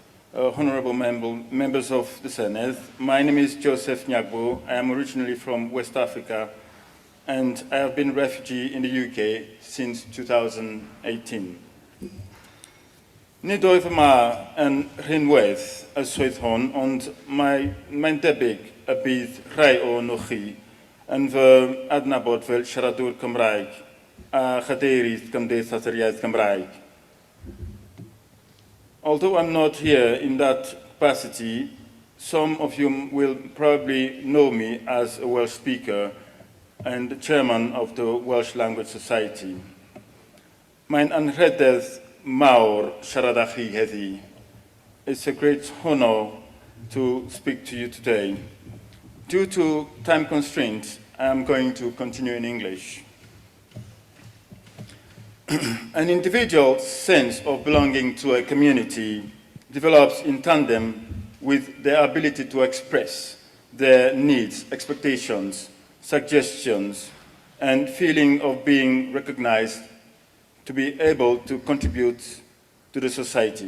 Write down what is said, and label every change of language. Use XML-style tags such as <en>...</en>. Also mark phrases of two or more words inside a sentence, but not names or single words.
<en>honorable members of the Senedd. My name is Joseph Nyagbo. I am originally from West Africa, and I have been a refugee in the UK since 2018.</en> <cy>Nid oedd yma yn rhinwedd y swydd hon, ond mae'n debyg y bydd rhai o nhwch chi yn fy adnabod fel siaradwr Cymraeg a chadeirydd Gymdeithas yr Iaith Gymraeg.</cy> <en>Although I'm not here in that capacity, some of you will probably know me as a Welsh speaker and the chairman of the Welsh Language Society.</en> <cy>Mae'n anrhydedd mawr siarad â chi heddi.</cy> <en>It's a great honor to speak to you today. Due to time constraints, I am going to continue in English. An individual's sense of belonging to a community develops in tandem with their ability to express their needs, expectations, suggestions, and feeling of being recognized to be able to contribute to the society.</en>